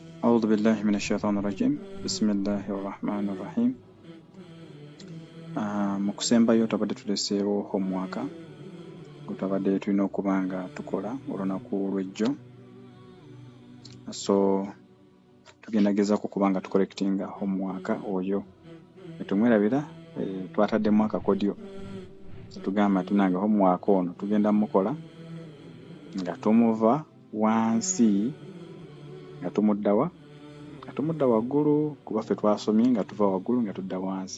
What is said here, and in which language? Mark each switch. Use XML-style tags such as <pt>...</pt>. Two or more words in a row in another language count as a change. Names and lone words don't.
<ar>أعوذ بالله من الشيطان الرجيم بسم الله الرحمن الرحيم.</ar> <lg>Mu kusembayo tubadde tuleseewo homework gutubadde tulina okuba nga tukola olunaku lw'ejjo, so tugenda gezaako kuba nga tucollectinga homework oyo etumwerabira twataddemu akakodyo tugamba tunange homework ono tugenda mukola nga tumuva wansi nga tumudda waggulu, kuba ffe twasomye nga tuva waggulu nga tudda wansi.</lg>